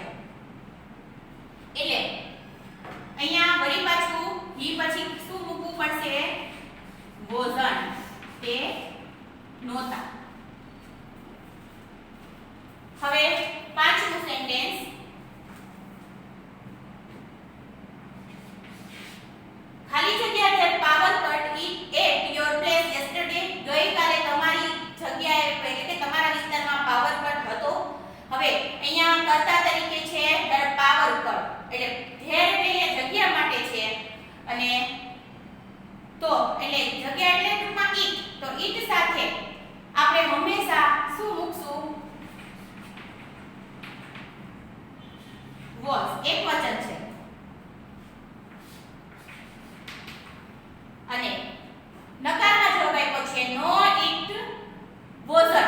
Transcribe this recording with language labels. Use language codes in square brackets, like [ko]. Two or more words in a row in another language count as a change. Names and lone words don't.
[gu] એટલે અહીંયા વળી પાછું હી પછી શું મૂકવું પડશે? વોઝન્ટ. તે નોતા. હવે પાંચમું સેન્ટેન્સ ખાલી જગ્યા [en] there power cut at your place yesterday. [gu] ગઈકાલે તમારી જગ્યાએ એટલે કે તમારા વિસ્તારમાં પાવર કટ હતો. હવે અહીંયા કર્તા તરીકે છે [en] there power cut [gu] એટલે there એટલે જગ્યા માટે છે અને તો એટલે જગ્યા એટલે ટૂંકમાં ઈટ. તો ઈટ સાથે આપણે હંમેશા શું મૂકશું? વોઝ. એક વચન છે. અને નકારમાં જવાબ આપ્યો છે [en] no it wasn't.